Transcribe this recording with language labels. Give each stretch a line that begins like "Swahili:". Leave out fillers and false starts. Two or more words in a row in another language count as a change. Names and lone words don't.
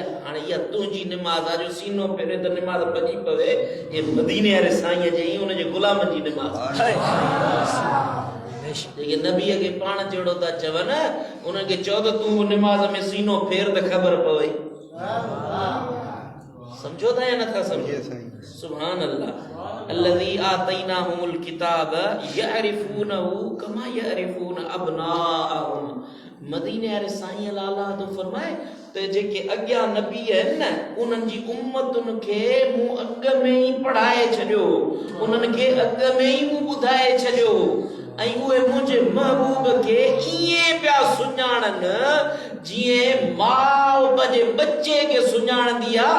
Sindhi: हाणे इहा तुंहिंजी निमाज़ आहे, जो सीनो फेरे त निमाज़ भॼी पवे। ये मदीने वारे साईं जी हुनजे गुलामनि जी निमाज़। जेके नबीअ खे पाण जहिड़ो था चवनि, उन्हनि खे चओ त तूं निमाज़ में सीनो फेर त ख़बर पवे। समझो था या नथा समझो?
Arabic: سبحان الله. الذين آتيناهم الكتاب يعرفونه كما يعرفون أبناءهم.
Sindhi: मदीने वारे साईं लाला तो फरमाए त जेके अॻियां नबी आहिनि न, उन्हनि जी उम्मतुनि खे मूं अॻ में ई पढ़ाए छॾियो, उन्हनि खे अॻ में ई मूं ॿुधाए छॾियो। ऐं उहे मुंहिंजे महबूब खे ईअं पिया सुञाणनि जीअं माउ पंहिंजे बच्चे खे सुञाणंदी आहे।